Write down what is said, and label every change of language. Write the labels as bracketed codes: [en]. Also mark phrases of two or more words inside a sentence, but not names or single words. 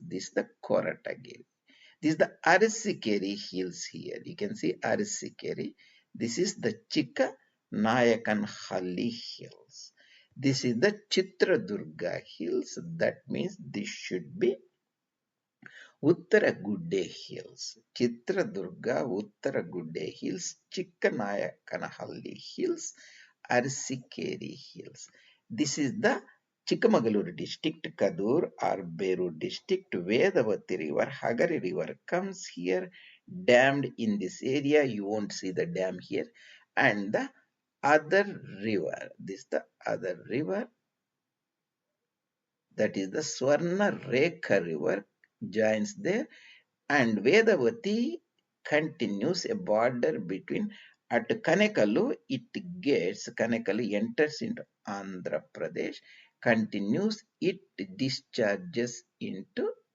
[en] This is the Koratagiri. This is the Arisikeri Hills here. You can see Arisikeri. This is the Chika Nayakanhalli Hills. This is the Chitradurga Hills. That means this should be Uttaragude Hills, Chitradurga, Uttaragude Hills, Chikkanayakkanahalli Hills, Arsikeri Hills. This is the Chikmagaluru district, Kadur or Beru district, Vedavati river, Hagari river comes here, dammed in this area. You won't see the dam here. And the other river, this is the other river, that is the Swarna Rekha river, joins there, and Vedavati continues a border between at Kanekalu, Kanekalu enters into Andhra Pradesh, continues, it discharges into